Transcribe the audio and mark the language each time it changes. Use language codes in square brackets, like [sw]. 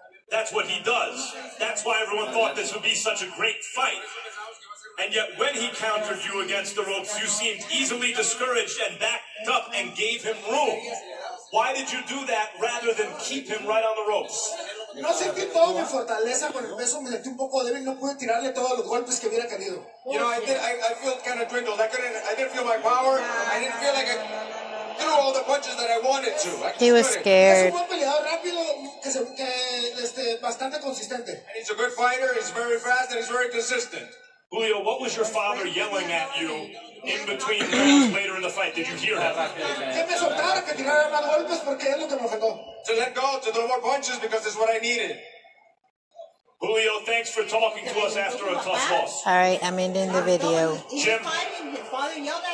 [en] That's what he does. That's why everyone thought this would be such a great fight. And yet when he countered you against the ropes, you seemed easily discouraged and backed up and gave him room. Why did you do that rather than keep him right on the ropes? [es] No sentí toda mi fortaleza con el peso, me sentí un poco débil, no pude tirarle todos los golpes que hubiera querido. [en] You know, I feel kind of dwindled. I didn't feel my power. I didn't feel like I threw all the punches that I wanted to. He was scared. [es] Es un buen peleador rápido, bastante consistente. [en] And he's a good fighter. He's very fast and he's very consistent. Julio, what was your father yelling at you in between rounds later in the fight? Did you hear him? [es] Que me soltara, que tirara más golpes porque es lo que me ofendó. [en] To let go, to throw more punches because it's what I needed. Julio, thanks for talking to us after a tough loss. All right, I'm ending the video. Jim. His father yelled at him.